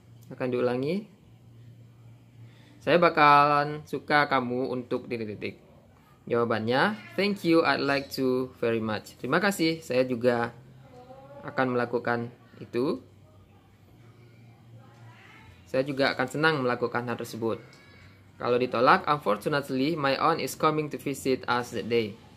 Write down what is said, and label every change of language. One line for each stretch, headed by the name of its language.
Indonesian: Akan diulangi. Saya bakalan suka kamu untuk titik-titik. Jawabannya,
English: thank you, I'd like to very much.
Indonesian: Terima kasih, saya juga akan melakukan itu. Saya juga akan senang melakukan hal tersebut. Kalau ditolak,
English: unfortunately, my aunt is coming to visit us that day.